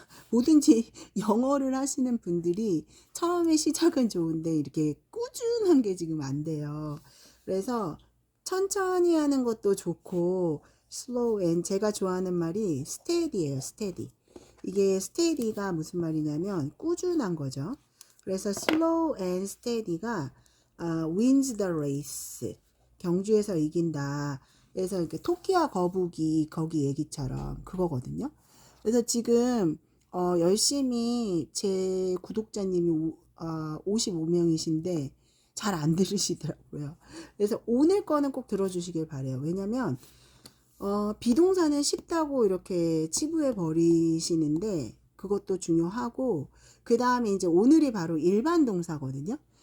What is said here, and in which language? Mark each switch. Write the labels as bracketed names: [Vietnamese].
[Korean] 뭐든지 영어를 하시는 분들이 처음에 시작은 좋은데 이렇게 꾸준한 게 지금 안 돼요. 그래서 천천히 하는 것도 좋고 [English] slow and [Korean] 제가 좋아하는 말이 steady예요, steady. 이게 steady가 무슨 말이냐면 꾸준한 거죠. 그래서 [English] slow and steady가 wins the race. [Korean] 경주에서 이긴다. 그래서 이렇게 토끼와 거북이 거기 얘기처럼 그거거든요. 그래서 지금 열심히 제 구독자님이 55명이신데 잘 안 들으시더라고요. 그래서 오늘 거는 꼭 들어주시길 바래요. 왜냐면 비동사는 쉽다고 이렇게 치부해 버리시는데 그것도 중요하고 그 다음에 이제 오늘이 바로 일반 동사거든요.